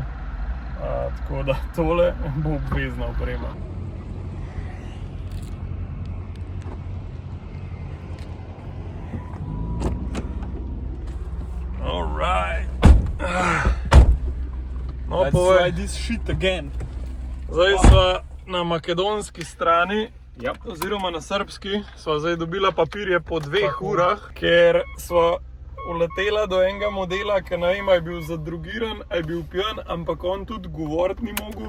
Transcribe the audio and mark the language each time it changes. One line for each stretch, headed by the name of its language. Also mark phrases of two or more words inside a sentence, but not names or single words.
Slovenian: Tako da tole bo obvezna oprema.
English: Alright.
Slovenian: No, povej.
English: this shit again.
Slovenian: Zdaj sva na makedonski strani,
English: Yep.
Slovenian: oziroma na srbski, sva zdaj dobila papirje po 2 urah, ker sva uletela do enega modela, ki ne vem, a je bil zadrugiran, a je bil pijan, ampak on tudi govoriti ni mogel.